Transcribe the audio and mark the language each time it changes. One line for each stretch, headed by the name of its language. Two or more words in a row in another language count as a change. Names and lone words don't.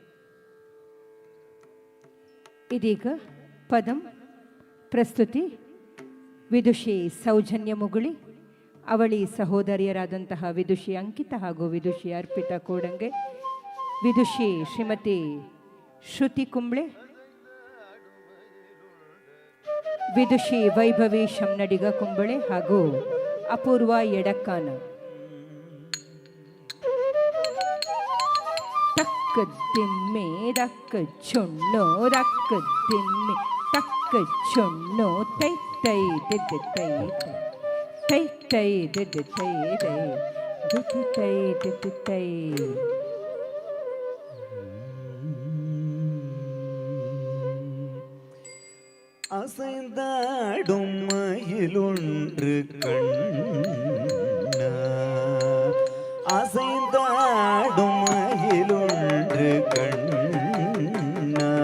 Kannada: ಇದೀಗ ಪದಂ ಪ್ರಸ್ತುತಿ ವಿದುಷಿ ಸೌಜನ್ಯ ಮುಗುಳಿ, ಅವಳಿ ಸಹೋದರಿಯರಾದಂತಹ ವಿದುಷಿ ಅಂಕಿತ ಹಾಗೂ ವಿದುಷಿ ಅರ್ಪಿತಾ ಕೋಡಂಗೆ, ವಿದುಷಿ ಶ್ರೀಮತಿ ಶ್ರುತಿ ಕುಂಬ್ಳೆ, ವಿದುಷಿ ವೈಭವಿ ಶಮ್ನಡಿಗ ಕುಂಬಳೆ ಹಾಗೂ ಅಪೂರ್ವ ಎಡಕ್ಕಾನ. ತಕ್ಕ ದಿಮ್ಮೆ ದಕ್ಕ ಚೊಣ್ಣೋ ದಕ್ಕ ದಿಮ್ಮೆ ತಕ್ಕ ಚೊಣ್ಣೋ ತೈ ತೈ ದಿದ್ದ ತೈ ತೈ ತೈ ದಿದ್ದ ತೈ ತೈ ದಿದ್ದ ತೈ ದಿದ್ದ ತೈ.
Tamil: அசைந்தாடும் மயிலொன்று கண்ண அசைந்தாடும் மயிலொன்று கண்ண